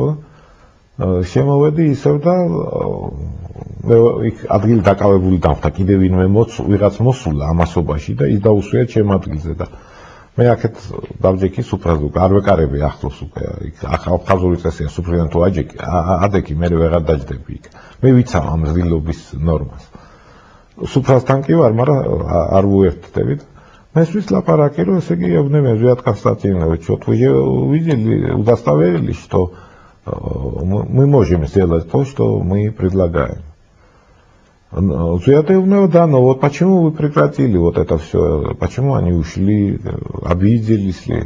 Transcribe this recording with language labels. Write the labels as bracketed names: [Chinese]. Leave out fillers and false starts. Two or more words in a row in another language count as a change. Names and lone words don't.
[Georgian] შემოვედი ისევ და მე იქ ადგილი დაკავებული დამხდა, კიდე ვინმე ვიღაც მოსულა ამასობაში და ის დაუსვია ჩემ ადგილზე და მე აქეთ დავჯექი სუფრაზე, არ ვეკარები ახლოს უკვე, იქ აფხაზური წესია სუფრიდან თუ ადექი, მე ვეღარ დაჯდები იქ. მე ვიცავ ამ ზრდილობის ნორმას. სუფრასთან კი ვარ, მაგრამ არ ვუერთდები და მესვის лапараки, რომ ესე იგი ებნემ ზვიად [Russian] констативно, что видели, удостоверили, что мы можем сделать то, что мы предлагаем. Зуятевнева, да, но вот почему вы прекратили вот это все, почему они ушли, обиделись ли?